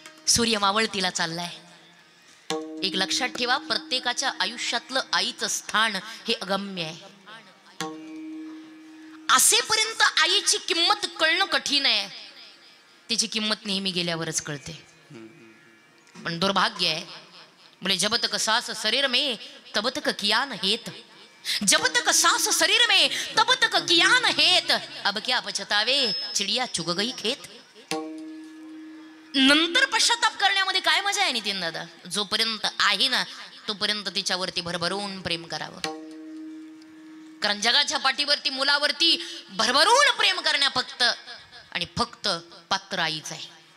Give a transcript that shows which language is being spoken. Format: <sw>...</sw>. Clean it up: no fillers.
<mr>सूर्य मावळतीला चाललाय. एक लक्षात ठेवा, प्रत्येकाच्या आयुष्यातलं आईचं स्थान हे अगम्य आहे. असेपर्यंत आईची किंमत कळणं कठीण आहे. तिची किंमत नेहमी गेल्यावरच कळते. पण दुर्भाग्य आहे,</mr> <hi>बोले जब तक सांस शरीर में तब तक किया न हेत, जब तक सांस शरीर में तब तक किया न हेत, अब क्या पछतावे चिड़िया चुग गई खेत.</hi> <mr>नंतर पश्चाताप करण्यामध्ये काय मजा आहे नितीन दादा? जोपर्यंत आहे ना तोपर्यंत तिच्यावरती भरभरून प्रेम करावं. कारण जगाच्या पाठीवरती मुलावरती भरभरून प्रेम करण्या फक्त आणि फक्त पात्र आईच आहे.</mr>